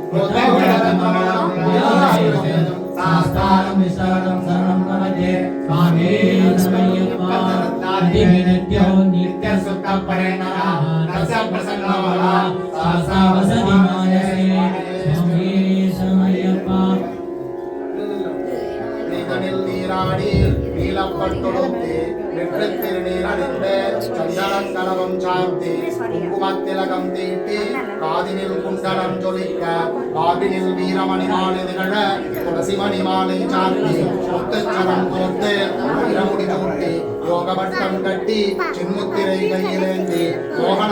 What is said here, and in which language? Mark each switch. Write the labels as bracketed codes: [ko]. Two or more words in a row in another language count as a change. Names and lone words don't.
[sa] शास्त्रं विशालं शरणं प्रपद्ये स्वामी शरणमय्यप्पा नित्यो नित्यसुखपरिणरः तस्य प्रसन्नवः सासावसति मानसे स्वामी शरणमय्यप्पा [ta] நீதனில் நீராடி நீலப்பட்டொடுத்து நெற்றித்திருநீரணிந்து சந்தனம் கலவம் சார்த்தி குங்குமத்திலகம் தீட்டி காதினில் குண்டலம் ஜொலிக்க காவினில் வீரமணி மாலை நிகழ துளசிமணி மாலை சார்த்தி முத்துச்சரம் கோர்த்து வீரமுடி தூட்டி யோகவட்டம் கட்டி சின்முத்திரை கையிலேந்தி மோகன